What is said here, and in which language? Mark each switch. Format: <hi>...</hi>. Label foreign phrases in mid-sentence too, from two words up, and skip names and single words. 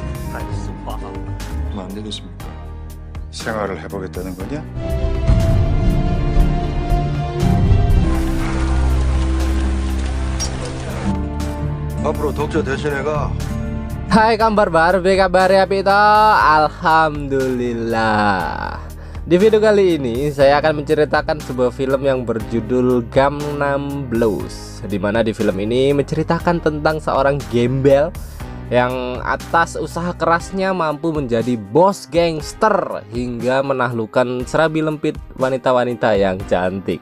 <ko>달성화. 뭐 안 되겠습니까? 생활을 해보겠다는 거냐? 앞으로 독자 대신해가.</ko> <id>Hai, kabar baru, kabarnya Pito. Alhamdulillah. Di video kali ini saya akan menceritakan sebuah film yang berjudul Gangnam Blues, dimana di film ini menceritakan tentang seorang gembel yang atas usaha kerasnya mampu menjadi bos gangster hingga menaklukkan serabi lempit wanita-wanita yang cantik.</id>